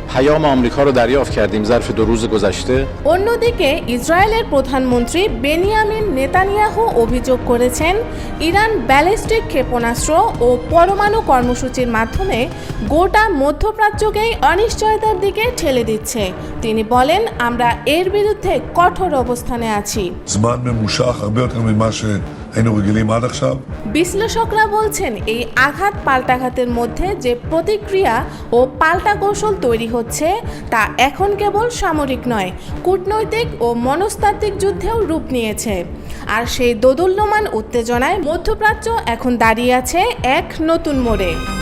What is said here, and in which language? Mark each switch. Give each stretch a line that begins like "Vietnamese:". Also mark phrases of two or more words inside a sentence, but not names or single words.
Bangla: অন্যদিকে ইসরায়েলের প্রধানমন্ত্রী বেনিয়ামিন নেতানিয়াহু অভিযোগ করেছেন, ইরান ব্যালিস্টিক ক্ষেপণাস্ত্র ও পরমাণু কর্মসূচির মাধ্যমে গোটা মধ্যপ্রাচ্যকেই অনিশ্চয়তার দিকে ঠেলে দিচ্ছে। তিনি বলেন, আমরা এর বিরুদ্ধে কঠোর কঠোর অবস্থানে আছি।
Hebrew: זמן ממושך הרבה יותר ממה שהיינו רגילים עד עכשיו.
Bangla: বিশ্লেষকরা বলছেন এই আঘাত পাল্টাঘাতের মধ্যে যে প্রতিক্রিয়া ও পাল্টা কৌশল তৈরি হচ্ছে তা এখন কেবল সামরিক নয়, কূটনৈতিক ও মনস্তাত্ত্বিক যুদ্ধেও রূপ নিয়েছে। আর সেই দোদুল্যমান উত্তেজনায় মধ্যপ্রাচ্য এখন দাঁড়িয়ে আছে এক নতুন মোড়ে।